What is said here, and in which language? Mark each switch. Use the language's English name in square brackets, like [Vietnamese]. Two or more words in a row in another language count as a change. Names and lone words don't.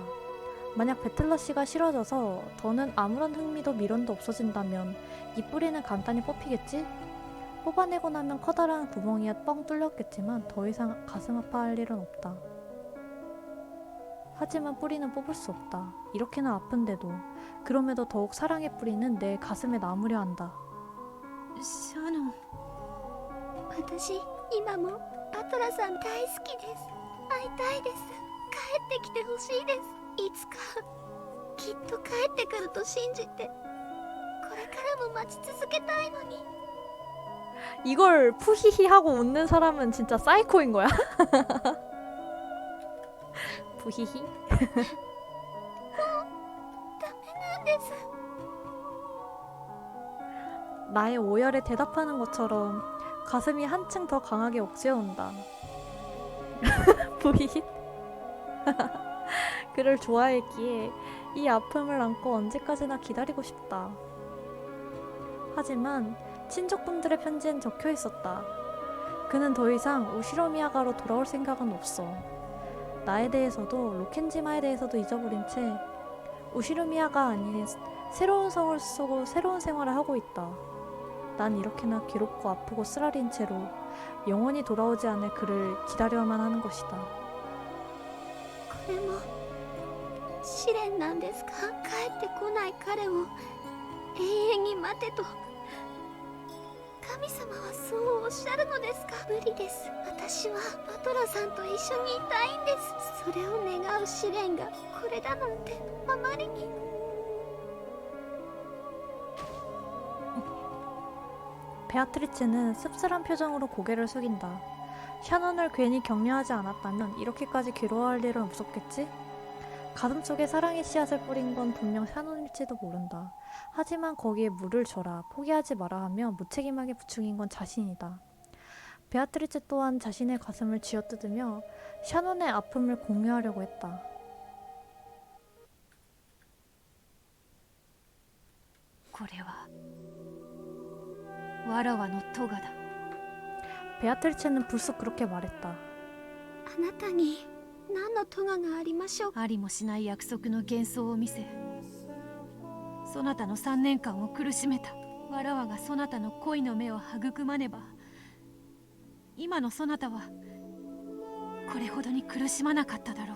[Korean] 만약 배틀러 씨가 싫어져서 더는 아무런 흥미도 미련도 없어진다면 이 뿌리는 간단히 뽑히겠지? 뽑아내고 나면 커다란 구멍이 뻥 뚫렸겠지만 더 이상 가슴 아파할 일은 없다. 하지만 뿌리는 뽑을 수 없다. 이렇게나 아픈데도. 그럼에도 더욱 사랑의 뿌리는 내 가슴에 남으려 한다. [Japanese] シャノン、私今もバトラさん大好きです。会いたいです。帰ってきてほしいです。いつかきっと帰ってくると信じて、これからも待ち続けたいのに。 [Korean] 이걸 푸히히 하고 웃는 사람은 진짜 사이코인 거야. 푸히히. [Japanese] ダメなんです。 [Korean] 나의 오열에 대답하는 것처럼 가슴이 한층 더 강하게 옥죄어온다. 부잇. 그를 좋아했기에 이 아픔을 안고 언제까지나 기다리고 싶다. 하지만 친족분들의 편지엔 적혀 있었다. 그는 더 이상 우시로미야가로 돌아올 생각은 없어. 나에 대해서도 로켄지마에 대해서도 잊어버린 채 우시로미야가 아닌 새로운 성을 쓰고 새로운 생활을 하고 있다. 난 이렇게나 괴롭고 아프고 쓰라린 채로 영원히 돌아오지 않을 그를 기다려야만 하는 것이다. [Japanese] これも試練なんですか？帰ってこない彼を永遠に待てと神様はそうおっしゃるのですか？無理です。私はバトラさんと一緒にいたいんです。それを願う試練がこれだなんてあまりに。 [Korean] 베아트리체는 씁쓸한 표정으로 고개를 숙인다. 샤넌을 괜히 격려하지 않았다면 이렇게까지 괴로워할 일은 없었겠지? 가슴속에 사랑의 씨앗을 뿌린 건 분명 샤논일지도 모른다. 하지만 거기에 물을 줘라, 포기하지 마라 하며 무책임하게 부추긴 건 자신이다. 베아트리체 또한 자신의 가슴을 쥐어뜯으며 샤논의 아픔을 공유하려고 했다. [Japanese] これはわらわの咎だ。 [Korean] 베아트리체는 불쑥 그렇게 말했다. [Japanese] あなたに何の咎がありましょう。ありもしない約束の幻想を見せ、そなたの3年間を苦しめた。わらわがそなたの恋の目を育まねば、今のそなたはこれほどに苦しまなかっただろう。